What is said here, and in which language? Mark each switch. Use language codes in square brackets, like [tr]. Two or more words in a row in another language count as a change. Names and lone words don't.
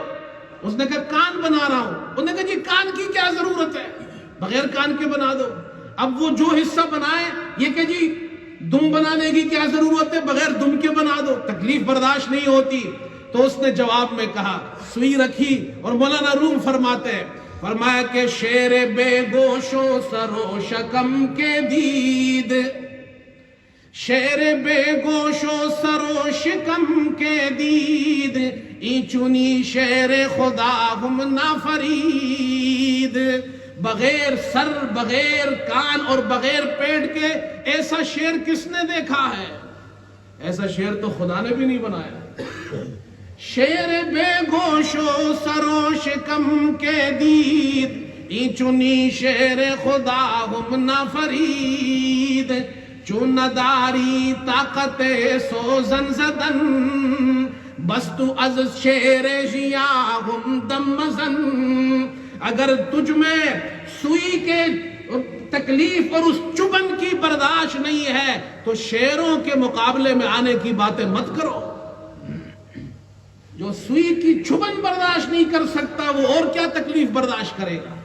[ur] اس نے کہا کان بنا رہا ہوں۔ انہوں نے کہا جی کان کی کیا ضرورت ہے، بغیر کان کے بنا دو۔ اب وہ جو حصہ بنائے یہ کہ جی دم بنانے کی کیا ضرورت ہے، بغیر دم کے بنا دو، تکلیف برداشت نہیں ہوتی۔ تو اس نے جواب میں کہا، سوئی رکھی، اور مولانا روم فرماتے ہیں، فرمایا کہ [fa] شیر بے گوش و سر و شکم کے دید، شیر بے گوش و سر و شکم کے دید، ای چنی شیر خدا ہم نہ فرید۔ [ur] بغیر سر، بغیر کان اور بغیر پیٹ کے ایسا شیر کس نے دیکھا ہے؟ ایسا شیر تو خدا نے بھی نہیں بنایا۔ [fa] شیر بے گوش و سر و شکم کے دید، ای چنی شیر خدا ہم نہ فرید، چون نداری طاقت سوزن زدن، بس تو از شیر ژیاں ہم دم مزن۔ [ur] اگر تجھ میں سوئی کے تکلیف اور اس چبن کی برداشت نہیں ہے تو شیروں کے مقابلے میں آنے کی باتیں مت کرو۔ جو سوئی کی چبن برداشت نہیں کر سکتا وہ اور کیا تکلیف برداشت کرے گا۔